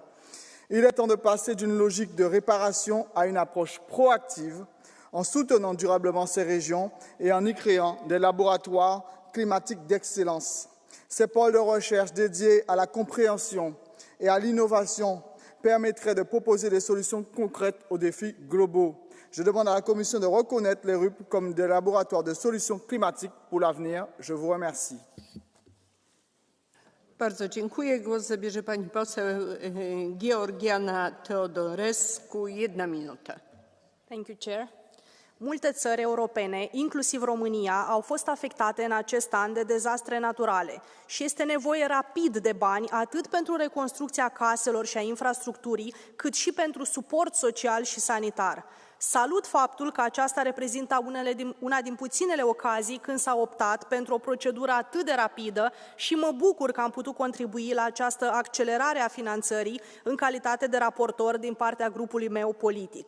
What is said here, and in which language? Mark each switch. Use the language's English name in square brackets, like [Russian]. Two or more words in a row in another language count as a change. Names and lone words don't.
[French] Il est temps de passer d'une logique de réparation à une approche proactive en soutenant durablement ces régions et en y créant des laboratoires climatiques d'excellence. Ces pôles de recherche dédiés à la compréhension et à l'innovation permettraient de proposer des solutions concrètes aux défis globaux. Je demande à la Commission de reconnaître les RUP comme des laboratoires de solutions climatiques pour l'avenir. Je vous remercie. [Polish] Bardzo dziękuję. Głos zabierze pani poseł Georgiana Teodorescu, 1 minută. [English] Thank you, Chair. [Romanian] Multe țări europene, inclusiv România, au fost afectate în acest an de dezastre naturale și este nevoie rapid de bani atât pentru reconstrucția caselor și a infrastructurii, cât și pentru suport social și sanitar. Salut faptul că aceasta reprezintă una din puținele ocazii când s-a optat pentru o procedură atât de rapidă și mă bucur că am putut contribui la această accelerare a finanțării în calitate de raportor din partea grupului meu politic.